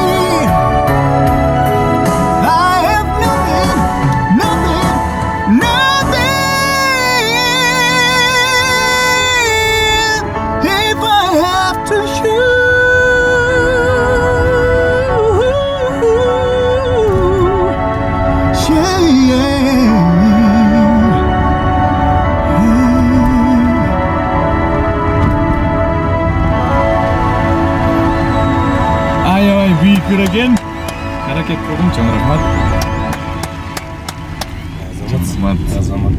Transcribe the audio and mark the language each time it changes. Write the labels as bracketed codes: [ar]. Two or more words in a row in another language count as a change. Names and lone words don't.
[en] I have nothing, nothing, nothing. If I have to choose, [ky] Аябай бийик экен. Аракет кылдым, чоң рахмат. Азамат.